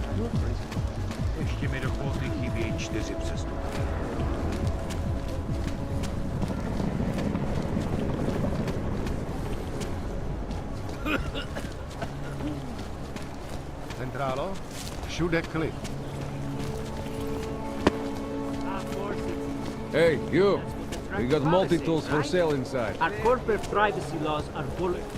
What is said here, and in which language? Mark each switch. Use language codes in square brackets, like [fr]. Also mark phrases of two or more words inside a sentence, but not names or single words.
[cs] Ještě mi do Polty chybějí 4 přestupky. Centrálo, všude klid. [en] Hey, you! We got multi-tools for sale inside. Our corporate privacy laws are bullet.